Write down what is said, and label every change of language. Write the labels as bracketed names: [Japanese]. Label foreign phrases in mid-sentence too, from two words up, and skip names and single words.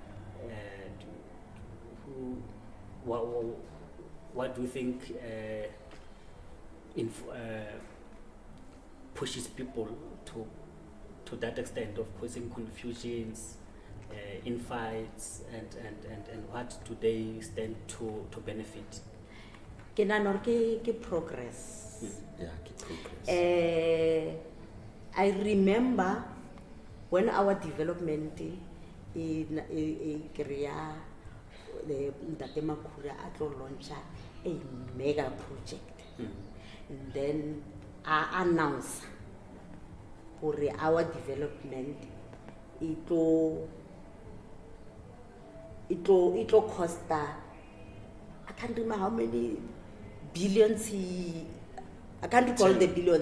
[English] What do you think pushes people to that extent of causing confusions, infights, and what do they stand to benefit? [Southern Sotho] Ke nana ke progress. [English] Yeah, ke progress. I remember when our development in Korea, the Ntate Makhura atlo launch a mega project. And then I announce for our development it will cost I can't remember how many billions I can't recall the billions.